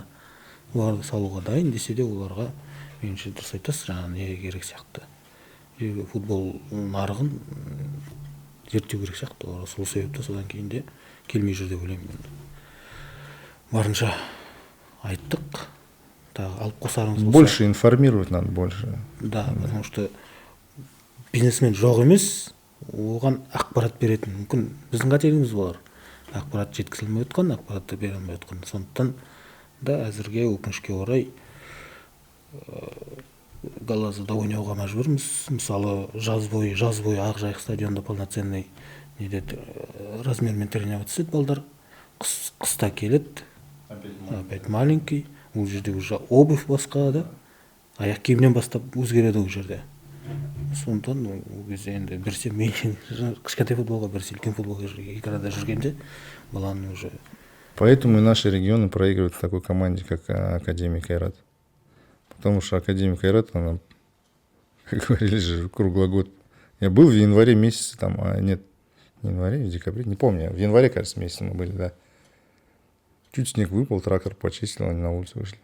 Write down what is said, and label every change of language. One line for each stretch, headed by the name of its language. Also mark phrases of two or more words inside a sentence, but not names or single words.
Kazakh: Оларды салуға дайын десе де оларға меніңше дұрыс айтасыз, жаңағы не керек сияқты. Футбол нарығын зерттеу керек сияқты. Олар сол себепті содан кейін де келмей жүр деп ойлаймын. Барынша айттық. Алып қосарыңыз болса.
Russian: Больше информировать надо, больше. Да, потому что
Kazakh: бизнесмен жоқ емес, оған ақпарат беретін. Мүмкін біздің қателігіміз болар. Ақпарат жеткізілмей отқан, ақпаратты бере алмай отқан. Сондықтан да әзірге өкінішке орай Галазада ойнауға мәжбүрміз. Мысалы жаз бойы Ақжайық стадионда полноценный размермен тренировать етеді балдар. Қыста келеді,
Russian: опять маленький.
Kazakh: Ол жерде
Russian: уже обувь
Kazakh: басқа, да? Аяқ киімнен бастап өзгереді ол жерде. Сондықтан ол кезде енді бірсе мен кішкентай футболға, бірсе үлкен футболға екі арада жүргенде баланы уже.
Russian: Поэтому и наши регионы проигрывают в такой команде, как Академия Кайрат. Потому что Академия Кайрат, она, как говорили же, круглый год. Я был в январе месяце, там, нет, не в январе, в декабре, не помню. В январе, кажется, месяце мы были, да. Чуть снег выпал, трактор почистил, они на улицу вышли.